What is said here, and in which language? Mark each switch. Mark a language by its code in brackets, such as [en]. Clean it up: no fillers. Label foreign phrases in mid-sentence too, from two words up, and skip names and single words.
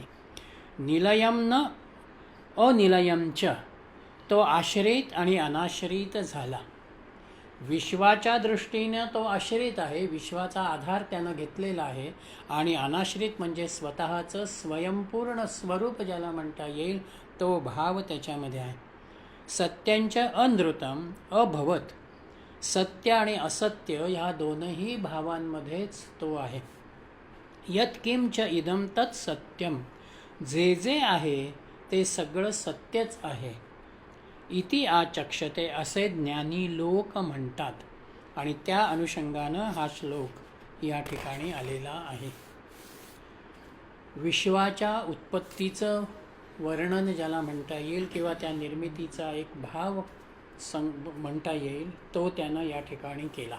[sa] निलयम न अनिलयमच, [mr] तो आश्रित आणि अनाश्रित झाला. विश्वाच्या दृष्टीनं तो आश्रित आहे, विश्वाचा आधार त्यानं घेतलेला आहे. आणि अनाश्रित म्हणजे स्वतःचं स्वयंपूर्ण स्वरूप ज्याला म्हणता येईल तो भाव त्याच्यामध्ये आहे. [sa] सत्यांच अनृतम अभवत, [mr] सत्य आणि असत्य ह्या दोनही भावांमध्येच तो आहे. [sa] यत् किंच इदम तत् सत्यम, [mr] जे जे आहे ते सगळं सत्यच आहे. [sa] इति आचक्षते, [mr] असे ज्ञानी लोक म्हणतात. आणि त्या अनुषंगानं हा श्लोक या ठिकाणी आलेला आहे. विश्वाच्या उत्पत्तीचं वर्णन ज्याला म्हणता येईल किंवा त्या निर्मितीचा एक भाव म्हणता येईल तो त्यानं या ठिकाणी केला.